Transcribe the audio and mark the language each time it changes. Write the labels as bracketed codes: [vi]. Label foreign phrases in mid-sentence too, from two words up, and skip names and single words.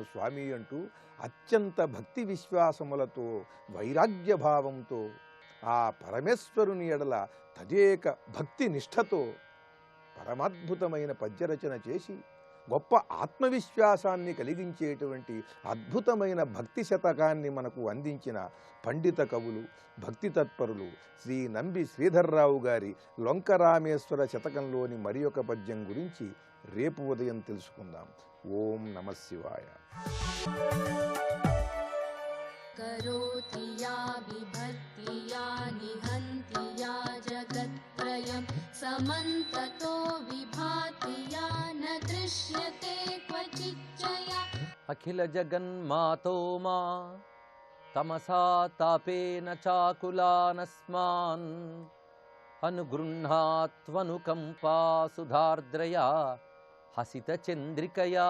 [te] స్వామి అంటూ అత్యంత భక్తి విశ్వాసములతో వైరాగ్య భావంతో ఆ పరమేశ్వరుని ఎడల తదేక భక్తి నిష్ఠతో పరమాద్భుతమైన పద్యరచన చేసి గొప్ప ఆత్మవిశ్వాసాన్ని కలిగించేటువంటి అద్భుతమైన భక్తి శతకాన్ని మనకు అందించిన పండిత కవులు భక్తి తత్పరులు శ్రీ నంబి శ్రీధర్రావు గారి లొంకరామేశ్వర శతకంలోని మరి ఒక పద్యం గురించి రేపు ఉదయం తెలుసుకుందాం. [sa] ఓం నమః శివాయ. करोति या विभक्ति या निहन्ति या जगत्त्रयं समन्ततो विभाति या न दृश्यते क्वचिच्चया. अखिल जगन्मातो मा तमसा तापेन चाकुलानस्मान् अनुगृह्णात्वनुकम्पा सुधार्द्रया हसित चंद्रिकया.